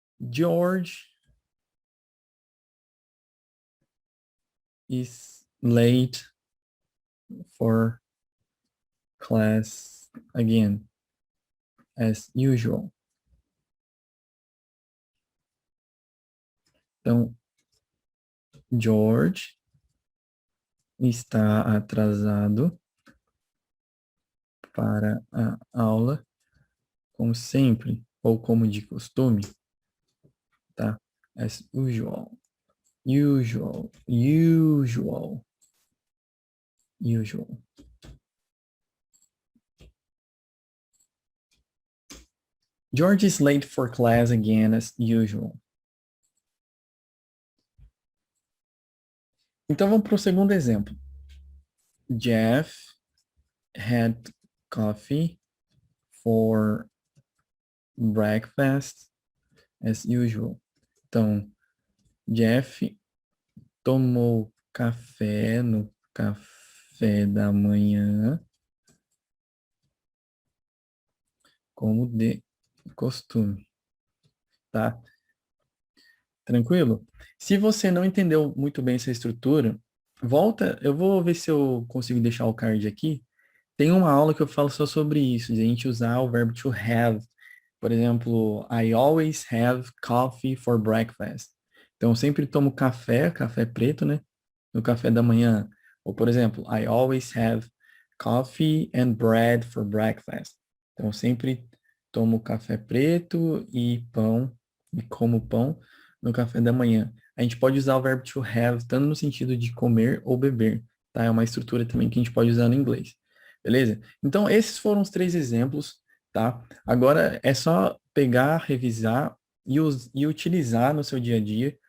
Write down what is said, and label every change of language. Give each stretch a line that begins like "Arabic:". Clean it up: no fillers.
English: George is late for class again, as usual.
Portuguese: Então, George está atrasado para a aula, como sempre, ou como de costume, tá?
English: As usual. Usual. Usual. Usual. George is late for class again as usual.
Portuguese: Então vamos para o segundo exemplo.
English: Jeff had coffee for breakfast as usual.
Portuguese: Então, Jeff tomou café no café da manhã, como de costume, tá? Tranquilo? Se você não entendeu muito bem essa estrutura, volta, eu vou ver se eu consigo deixar o card aqui. Tem uma aula que eu falo só sobre isso, de a gente usar o verbo to have. Por exemplo,
English: I always have coffee for breakfast.
Portuguese: Então, eu sempre tomo café, café preto, né? No café da manhã. Ou, por exemplo,
English: I always have coffee and bread for breakfast.
Portuguese: Então, eu sempre tomo café preto e pão, e como pão no café da manhã. A gente pode usar o verbo to have tanto no sentido de comer ou beber, tá? É uma estrutura também que a gente pode usar no inglês. Beleza? Então, esses foram os 3 exemplos, tá? Agora é só pegar, revisar e utilizar no seu dia a dia.